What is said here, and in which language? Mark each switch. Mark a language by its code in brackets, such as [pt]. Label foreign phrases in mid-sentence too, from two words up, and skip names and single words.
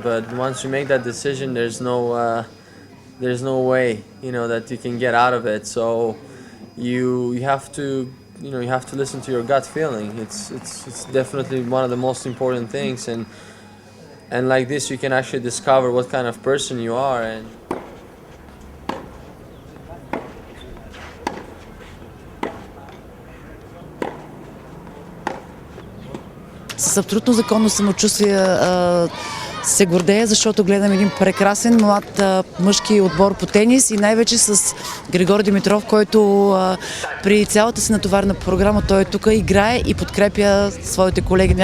[en] But once you make that decision, there's no way, that you can get out of it. So you have to listen to your gut feeling. It's definitely one of the most important things, and like this you can actually discover what kind of person you are. And [bg] С абсолютно законно самочувствие се гордея, защото гледам един прекрасен млад мъжки отбор по тенис и най-вече с Григор Димитров, който при цялата си натоварна програма той е тук, играе и подкрепя своите колеги.